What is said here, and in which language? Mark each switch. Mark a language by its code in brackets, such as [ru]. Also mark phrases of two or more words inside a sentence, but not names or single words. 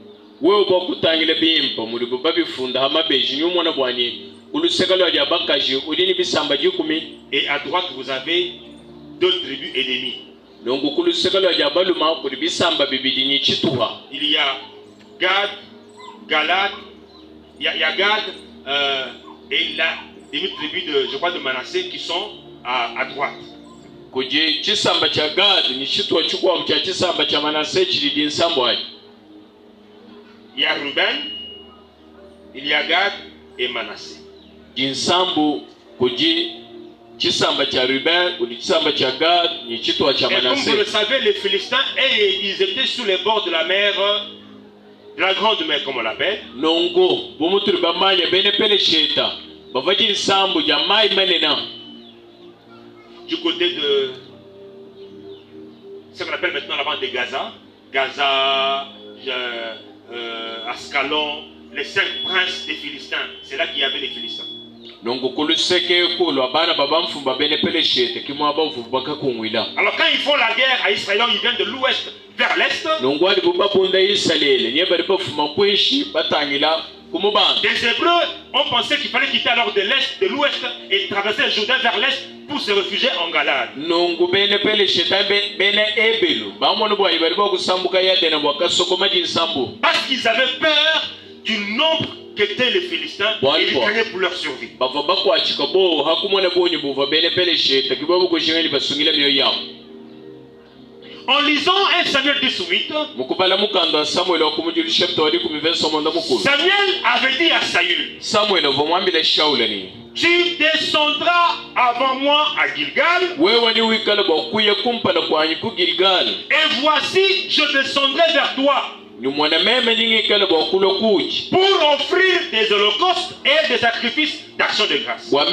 [fr] Et à droite, vous avez 2 tribus ennemies. Il y a Gad, Galad, il y a Gad et et 1000 tribus de, je crois, de Manassé qui sont à droite. [cjk] Kuji chisamba cha Gad ni chitwa chukwa cha chisamba cha Manasseh chili nsambo ayi. [fr] Il y a Ruben, il y a Gad et Manassé. [cjk] Jinsambu kuji chisamba cha Ruben, kuji chisamba cha Gad ni chitwa cha [fr] Et comme vous le [cjk] Manasseh. [fr] savez, les Philistins, ils étaient sur les bords de la mer, de la grande mer comme on l'appelle. [cjk] Nongo bumuturi bamanya bene pele sheta bavaji nsambu ya mai manena. [fr] Du côté de ce qu'on appelle maintenant la bande de Gaza, Gaza, Ascalon, les 5 princes des Philistins, c'est là qu'il y avait les Philistins. [cjk] Nongo kuluseke kulo abana babamfumba bene pele sheta kimwaba vubaka kungwila. [fr] Alors quand ils font la guerre à Israël, ils viennent de l'ouest vers l'est. [cjk] Nongo ali bubabunda Israël nye bari bafuma kweshi batangila kumubanda. [fr] Les Hébreux ont pensé qu'il fallait quitter alors de l'est, de l'ouest et traverser le Jourdain vers l'est pour se réfugier en Galade. [cjk] Nongo bene pele sheta bene ebelu bamono bwa bari bakusambuka yade na bwakasoko maji nsambu. [fr] Parce qu'ils avaient peur du nombre qu'étaient les Philistins et ils craignaient pour leur survie. [cjk] Bava bakwachika bo hakumona bonye buva bene pele sheta kibabu kushingani basungila myo yao. [fr] En lisant 1 Samuel 18, Samuel avait dit à Saül, tu descendras avant moi à Gilgal, et voici, je descendrai vers toi pour offrir des holocaustes et des sacrifices d'action de grâce.